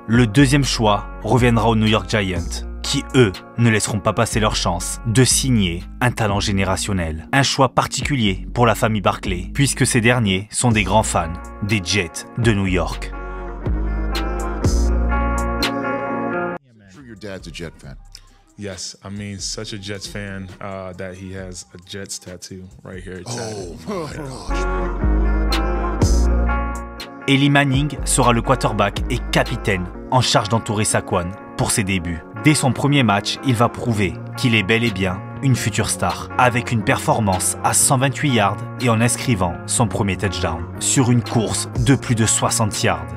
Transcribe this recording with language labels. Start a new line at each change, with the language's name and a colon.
French: Le deuxième choix reviendra aux New York Giants, qui, eux, ne laisseront pas passer leur chance de signer un talent générationnel. Un choix particulier pour la famille Barkley, puisque ces derniers sont des grands fans des Jets de New York.
English: Your dad's a Jet fan. Yes, I mean, such a Jets fan that he has a Jets tattoo right here.
French: Eli Manning sera le quarterback et capitaine en charge d'entourer Saquon pour ses débuts. Dès son premier match, il va prouver qu'il est bel et bien une future star, avec une performance à 128 yards et en inscrivant son premier touchdown sur une course de plus de 60 yards.